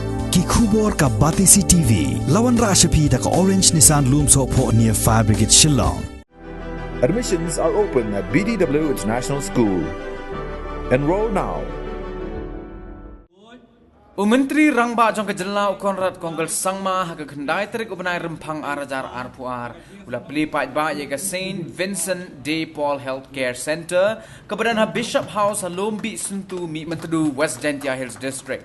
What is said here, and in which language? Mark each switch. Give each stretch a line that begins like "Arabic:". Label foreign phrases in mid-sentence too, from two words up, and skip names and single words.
Khasi: ki khubor ka Batisi TV lawan rashapi da ka Orange Nissan Lumso po near Fire Brigade Shillong.
English: Admissions are open at BDW International School. Enroll now.
Khasi: Myntri Rangbah jong kejela Konrad Konggal Sangma haka kendai terik ubenai rempang arajar arpuar ula Plie ba ye ka Saint Vincent de Paul Healthcare Center kebadan ha Bishop House Halombi Sentu Mihmyntdu West Gentia Hills District.